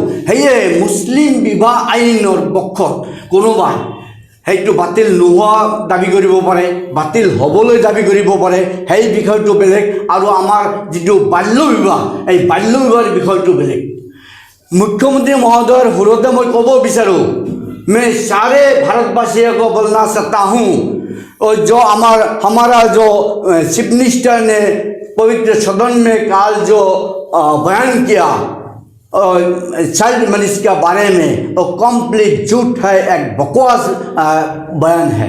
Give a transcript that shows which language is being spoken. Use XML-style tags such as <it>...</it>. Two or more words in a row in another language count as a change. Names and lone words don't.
<as>সেয়ে মুছলিম বিবাহ আইনৰ পক্ষত কোনোবাই সেইটো বাতিল নোহোৱা দাবী কৰিব পাৰে, বাতিল হ'বলৈ দাবী কৰিব পাৰে, সেই বিষয়টো বেলেগ। আৰু আমাৰ যিটো বাল্য বিবাহ, এই বাল্য বিবাহৰ বিষয়টো বেলেগ। মুখ্যমন্ত্ৰী মহোদয়ৰ সুৰতে মই ক'ব বিচাৰোঁ,</as> <hi>मैं सारे भारतवासियों को बोलना चाहता हूँ और जो हमारा जो</hi> <en>chief minister</en> <hi>ने पवित्र सदन में काल जो बयान किया</hi> <en>child marriage</en> <hi>के बारे में, वो कंप्लीट झूठ है, एक बकवास बयान है।</hi>